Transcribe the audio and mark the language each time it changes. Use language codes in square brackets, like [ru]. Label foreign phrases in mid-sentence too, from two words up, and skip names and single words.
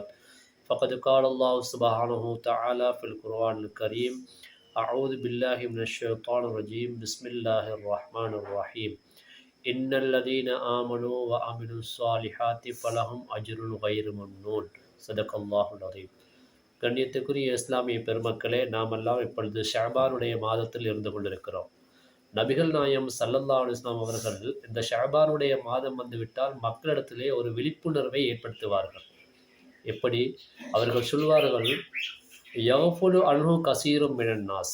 [ar] فقد قال الله سبحانه وتعالى في القرآن الكريم: أعوذ بالله من الشيطان الرجيم. بسم الله الرحمن الرحيم. إن الذين آمنوا وعملوا الصالحات فلهم أجر غير ممنون. صدق الله العظيم. [ta] கண்ணியத்துக்குரிய இஸ்லாமிய பெருமக்களே, நாமெல்லாம் இப்பொழுது ஷஅபானுடைய மாதத்தில் இருந்து கொண்டிருக்கிறோம். நபிகள் நாயம் [ar] صلى الله عليه وسلم [ta] அவர்கள் இந்த ஷஅபானுடைய மாதம் வந்துவிட்டால் மக்களிடத்திலே ஒரு விழிப்புணர்வை ஏற்படுத்துவார்கள். எப்படி? அவர்கள் சொல்வார்கள், [ar] يغفل عنه كثير من الناس.